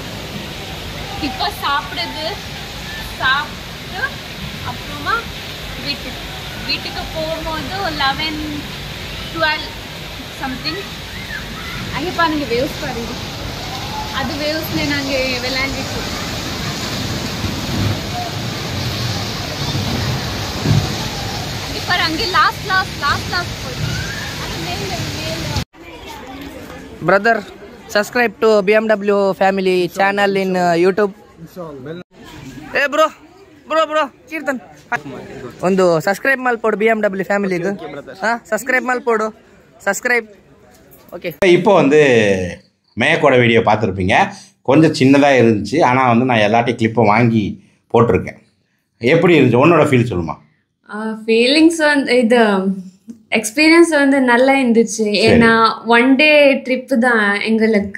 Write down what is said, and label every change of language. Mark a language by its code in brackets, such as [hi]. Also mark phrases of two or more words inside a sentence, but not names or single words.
[ta] இப்போ சாப்பிட்டு அப்புறமா வீட்டுக்கு போகும்போது 11-12 சம்திங். அங்கே பாருங்க வேவ்ஸ் பாருங்க. அது வேவ்ஸ்ல நாங்கள் விளையாண்டுட்டு இப்போ அங்கே லாஸ்ட் போயிட்டு [en] Brother, subscribe to BMW family channel in YouTube. Hey bro, Kirtan. [kn] ಒಂದು ಸಬ್ಸ್ಕ್ರೈಬ್ ಮಾಡ್ಕೊಡು BMW ಫ್ಯಾಮಿಲಿಗೆ. ಸಬ್ಸ್ಕ್ರೈಬ್ ಮಾಡ್ಕೊಡು. ಸಬ್ಸ್ಕ್ರೈಬ್. [ta] ஓகே. இப்போ வந்து மேயக்கோட வீடியோ பார்த்துருப்பீங்க. கொஞ்சம் சின்னதாக இருந்துச்சு. ஆனால் வந்து நான் எல்லாத்தையும் கிளிப்பை வாங்கி போட்டிருக்கேன். எப்படி இருந்துச்சு உன்னோட ஃபீல் சொல்லுமா? ஃபீலிங்ஸ் வந்து இது எக்ஸ்பீரியன்ஸ் வந்து நல்லா இருந்துச்சு. ஏன்னா 1 [en] day trip [ta] தான் எங்களுக்கு.